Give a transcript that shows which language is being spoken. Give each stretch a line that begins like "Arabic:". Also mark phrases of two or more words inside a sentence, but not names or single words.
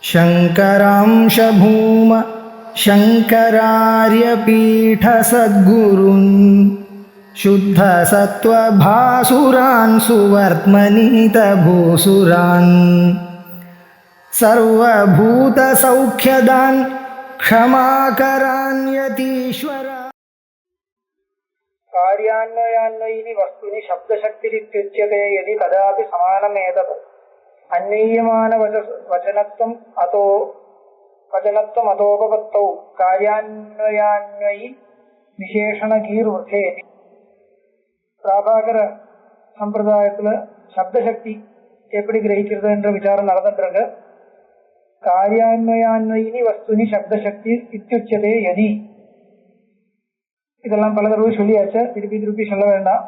Sanskrit: शङ्करांश भूम शङ्करार्यपीठसद्गुरून् शुद्धसत्त्वभासुरान् सुवर्त्मनीतभूसुरान् सर्वभूतसौख्यदान् क्षमाकरान् यतीश्वरा। कार्यान्वयान्वयिनि वस्तुनि शब्दशक्तिरित्युच्यते यदि कदापि समानमेतत् अन्यीयमानवचनत्वम् अतोपपत्तौ कार्यान्वयान्वयि விசேஷணகீர்வர்த்தேதி.
Tamil: பிராபாகர சம்பிரதாயத்துல சப்தசக்தி எப்படி கிரகிக்கிறது என்ற விசாரம் நடந்துட்டு
Sanskrit: कार्यान्वयान्वयिनि वस्तुनि शब्दशक्तिः इत्युच्यते यदि.
Tamil: இதெல்லாம் பல தடவை சொல்லியாச்சு, திருப்பி சொல்ல வேண்டாம்.